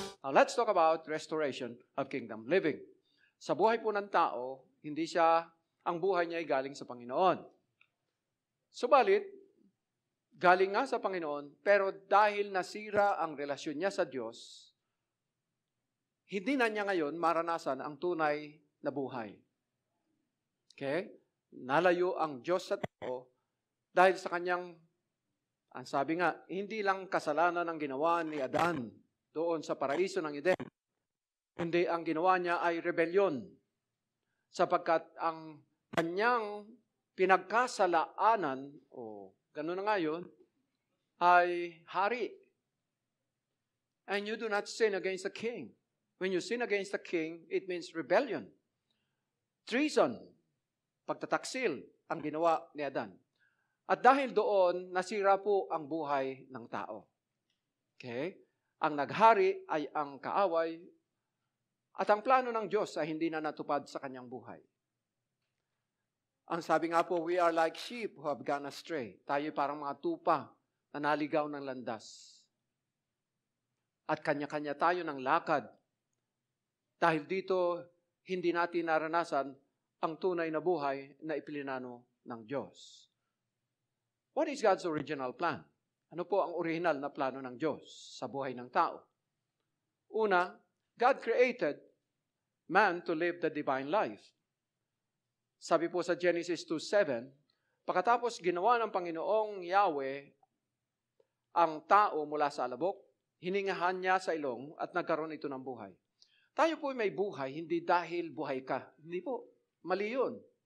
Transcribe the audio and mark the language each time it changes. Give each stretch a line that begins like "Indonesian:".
English: Now, let's talk about restoration of kingdom living.
Filipino: Sa buhay po ng tao, ang buhay niya ay galing sa Panginoon. Subalit, galing nga sa Panginoon, pero dahil nasira ang relasyon niya sa Diyos, hindi na niya ngayon maranasan ang tunay na buhay. Okay? Nalayo ang Diyos sa tao dahil sa kanyang, ang sabi nga, hindi lang kasalanan ang ginawa ni Adan doon sa paraiso ng Eden, kundi ang ginawa niya ay rebellion, sapagkat ang kanyang pinagkasalaanan, gano'n na nga yun, ay hari.
English: And you do not sin against the king. When you sin against the king, it means rebellion.
Filipino: Treason, pagtataksil, ang ginawa ni Adan. At dahil doon, nasira po ang buhay ng tao. Okay? Ang naghari ay ang kaaway, at ang plano ng Diyos ay hindi na natupad sa kanyang buhay. Ang sabi nga po,
English: we are like sheep who have gone astray.
Filipino: Tayo parang mga tupa na naligaw ng landas. At kanya-kanya tayo ng lakad. Dahil dito, hindi natin naranasan ang tunay na buhay na iplinano ng Diyos.
English: What is God's original plan?
Filipino: Ano po ang original na plano ng Diyos sa buhay ng tao?
English: Una, God created man to live the divine life.
Filipino: Sabi po sa Genesis 2:7, pagkatapos ginawa ng Panginoong Yahweh ang tao mula sa alabok, hiningahan niya sa ilong at nagkaroon ito ng buhay. Tayo po may buhay, hindi dahil buhay ka. Hindi po. Mali yun.